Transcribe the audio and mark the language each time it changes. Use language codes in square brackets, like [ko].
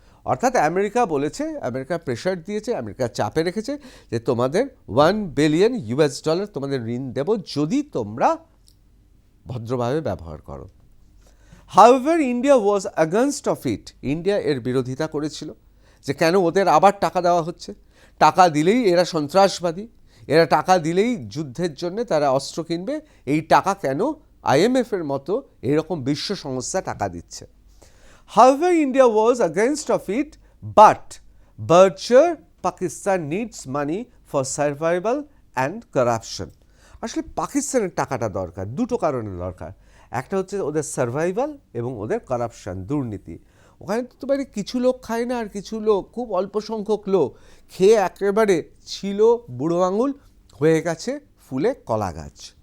[bn] অর্থাৎ আমেরিকা বলেছে, America pressure দিয়েছে, আমেরিকা চাপে রেখেছে যে তোমাদের $1 billion তোমাদের ঋণ দেব যদি তোমরা ভদ্রভাবে ব্যবহার করো। [en] However, India was against of it. [bn] India এর বিরোধিতা করেছিল যে কেন ওদের আবার টাকা দেওয়া হচ্ছে, টাকা দিলেই এরা সন্ত্রাসবাদী, এরা টাকা দিলেই যুদ্ধের জন্য তারা অস্ত্র কিনবে, এই টাকা কেন IMF-এর মতো এরকম বিশ্ব সংস্থা টাকা দিচ্ছে। [en] However, India was against of it, but Berkshire Pakistan needs money for survival and corruption. [bn] আসলে পাকিস্তানের টাকাটা দরকার, দুটো কারণে দরকার। একটা হচ্ছে ওদের সার্ভাইভাল এবং ওদের কারাপশন, দুর্নীতি। ওখানে তো মানে কিছু লোক খায় না, আর কিছু লোক, খুব অল্প সংখ্যক লোক খেয়ে একেবারে ছিল বুড়ো আঙুল, হয়ে গেছে ফুলে কলা গাছ।